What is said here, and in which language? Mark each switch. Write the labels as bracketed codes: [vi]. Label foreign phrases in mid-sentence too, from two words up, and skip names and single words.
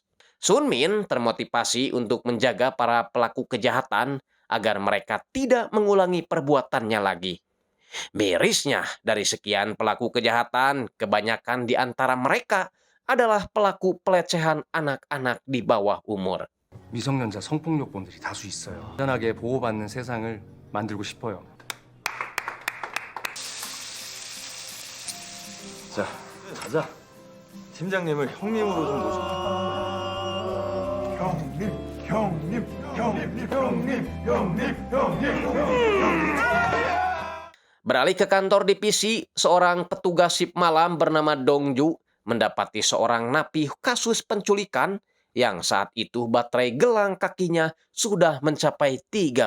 [id] Sun Min termotivasi untuk menjaga para pelaku kejahatan agar mereka tidak mengulangi perbuatannya lagi. Mirisnya, dari sekian pelaku kejahatan, kebanyakan di antara mereka adalah pelaku pelecehan anak-anak di bawah umur. [ko] 미성년자 성폭력범들이 다수 있어요. 안전하게 보호받는 세상을 만들고 싶어요. 자, 가자. 팀장님을 형님으로 좀 모셔. 형님. [id] Beralih ke kantor divisi, seorang petugas sip malam bernama Dongju mendapati seorang napi kasus penculikan yang saat itu baterai gelang kakinya sudah mencapai 30%.